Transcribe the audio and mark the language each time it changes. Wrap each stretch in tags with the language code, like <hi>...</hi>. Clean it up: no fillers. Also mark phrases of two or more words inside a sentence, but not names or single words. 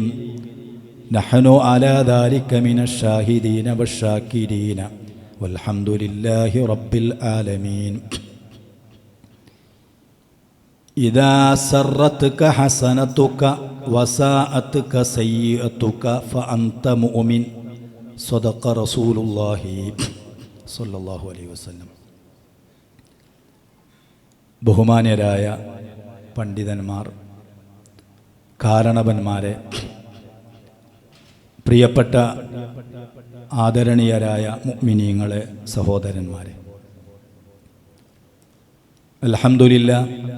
<ar>نحن على ذلك من الشاهدين والشاكرين، والحمد لله رب العالمين. إذا سرتك حسنتك وساءتك سيئتك فأنت مؤمن. صدق رسول الله صلى الله عليه وسلم.</ar> <ml>ബഹുമാന്യരായ പണ്ഡിതന്മാർ, കാരണവന്മാരെ, പ്രിയപ്പെട്ട ആദരണീയരായ മുഅ്മിനീങ്ങളെ, സഹോദരന്മാരെ, അൽഹംദുലില്ലാഹ്,</ml>